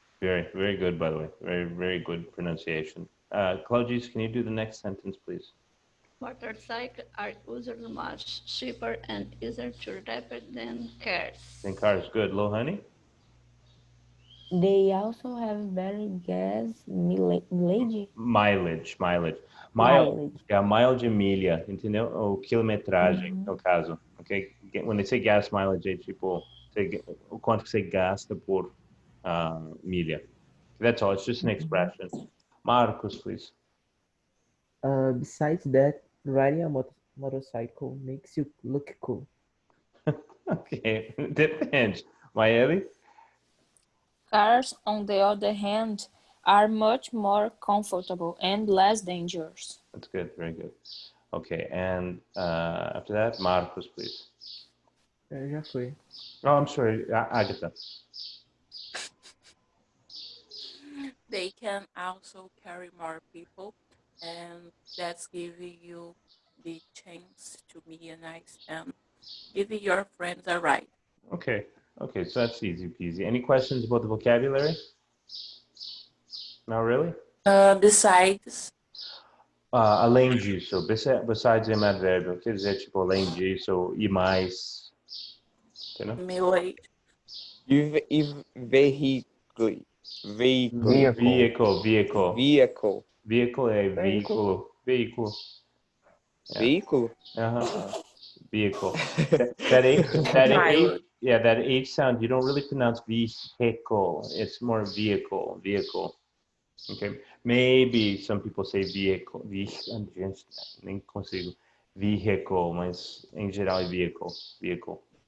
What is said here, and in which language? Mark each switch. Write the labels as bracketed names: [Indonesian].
[English] Very, very good, by the way. Very, very good pronunciation. Claudius, can you do the next sentence, please? Motorcycles are usually much cheaper and easier to repair than cars. Then cars, good. Lohani? They also have better gas mileage. Mileage. Mileage. [Portuguese] É a mile de milha, entendeu? Ou quilometragem, no caso. Okay? When they say gas mileage, é tipo o quanto que você gasta por milha. [English] That's all. It's just an expression. Marcos, please. Besides that, riding a motorcycle makes you look cool. [Portuguese] Okay, depende. Maeli? [English] Cars, on the other hand, are much more comfortable and less dangerous. That's good. Very good. Okay, and after that, Marcos, please. [Portuguese] Já foi. [English] Oh, I'm sorry, Agatha. They can also carry more people, and that's giving you the chance to be a nice and Give your friends a ride. Okay. Okay, so that's easy peasy. Any questions about the vocabulary? Not really? Besides, [Portuguese] Além disso, besides é um advérbio, quer dizer, tipo, além disso, e mais, entendeu? meu age. [English] Vehicle. Vehicle. Vehicle. Vehicle é [Portuguese] Veículo. veículo. Veículo? [English] Vehicle. That H sound, you don't really pronounce vehicle. It's more vehicle. Okay. Maybe some people say vehicle. [Portuguese] Nem consigo. Vehicle, mas em geral é vehicle.